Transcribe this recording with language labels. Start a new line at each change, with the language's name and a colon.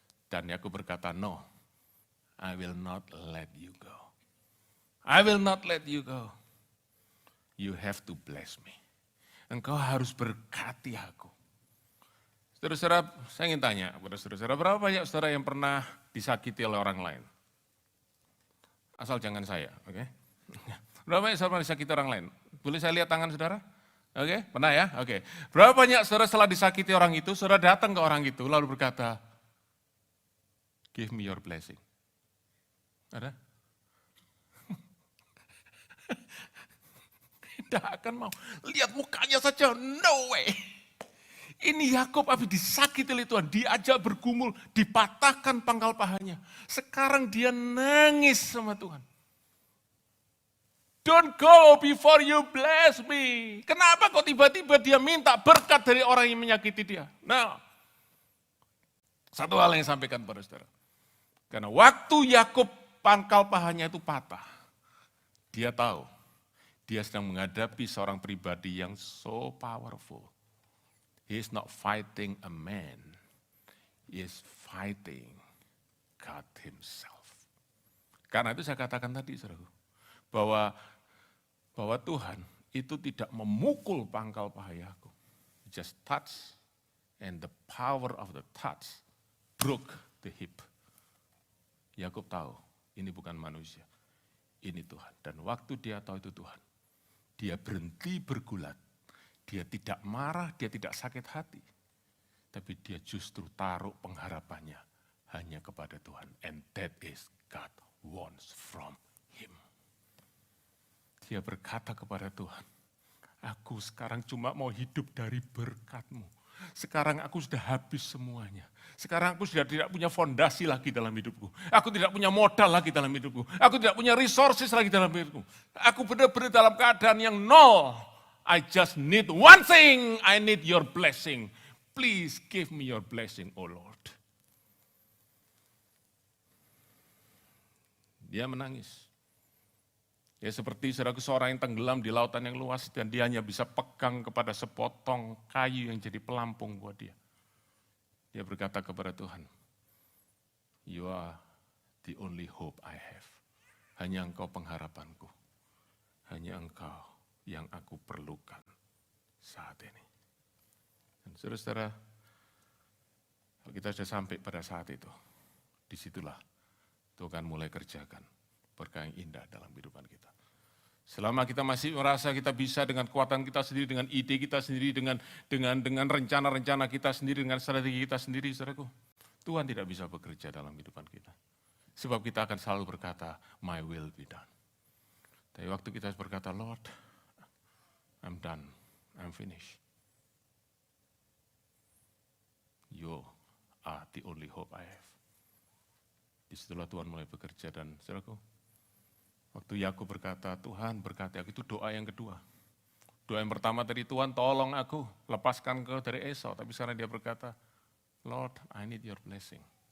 Indonesian: Dan Yakub berkata,
English: no, I will not let you go. I will not let you go. You have to bless me.
Indonesian: Engkau harus berkati aku. Saudara-saudara, saya ingin tanya kepada saudara-saudara, berapa banyak saudara yang pernah disakiti oleh orang lain? Asal jangan saya, oke? Berapa banyak saudara pernah disakiti orang lain? Boleh saya lihat tangan saudara? Oke, pernah ya? Oke. Berapa banyak saudara setelah disakiti orang itu, saudara datang ke orang itu lalu berkata,
English: give me your blessing.
Indonesian: Ada? Tidak akan mau. Lihat mukanya saja,
English: no way.
Indonesian: Ini Yakub habis disakiti oleh Tuhan, diajak bergumul, dipatahkan pangkal pahanya. Sekarang dia nangis sama Tuhan.
English: Don't go before you bless me.
Indonesian: Kenapa kok tiba-tiba dia minta berkat dari orang yang menyakiti dia? Nah, satu hal yang sampaikan kepada saudara. Karena waktu Yakub pangkal pahanya itu patah, dia tahu dia sedang menghadapi seorang pribadi yang
English: so powerful. He is not fighting a man, he is fighting God himself.
Indonesian: Karena itu saya katakan tadi, saudaraku, bahwa Tuhan itu tidak memukul pangkal paha Yakub.
English: Just touch, and the power of the touch broke the hip.
Indonesian: Yakub tahu, ini bukan manusia, ini Tuhan. Dan waktu dia tahu itu Tuhan, dia berhenti bergulat. Dia tidak marah, dia tidak sakit hati. Tapi dia justru taruh pengharapannya hanya kepada Tuhan.
English: And that is God wants from him.
Indonesian: Dia berkata kepada Tuhan, aku sekarang cuma mau hidup dari berkat-Mu. Sekarang aku sudah habis semuanya. Sekarang aku sudah tidak punya fondasi lagi dalam hidupku. Aku tidak punya modal lagi dalam hidupku. Aku tidak punya resources lagi dalam hidupku. Aku benar-benar dalam keadaan yang nol.
English: I just need one thing, I need your blessing. Please give me your blessing, oh Lord.
Indonesian: Dia menangis. Ya seperti saudaraku seorang yang tenggelam di lautan yang luas dan dia hanya bisa pegang kepada sepotong kayu yang jadi pelampung buat dia. Dia berkata kepada Tuhan,
English: you are the only hope I have.
Indonesian: Hanya Engkau pengharapanku. Hanya Engkau yang aku perlukan saat ini. Dan saudara-saudara, kalau kita sudah sampai pada saat itu, disitulah Tuhan mulai kerjakan berkah yang indah dalam kehidupan kita. Selama kita masih merasa kita bisa dengan kekuatan kita sendiri, dengan ide kita sendiri, dengan rencana-rencana kita sendiri, dengan strategi kita sendiri, saudaraku, Tuhan tidak bisa bekerja dalam kehidupan kita. Sebab kita akan selalu berkata,
English: my will be done.
Indonesian: Tapi waktu kita berkata,
English: Lord, I'm done, I'm finished. You are the only hope I have.
Indonesian: Disitulah Tuhan mulai bekerja dan saudaraku, waktu Yakub berkata, Tuhan berkati aku, itu doa yang kedua. Doa yang pertama tadi, Tuhan tolong aku, lepaskan kau dari Esau. Tapi sekarang dia berkata,
English: Lord, I need your blessing.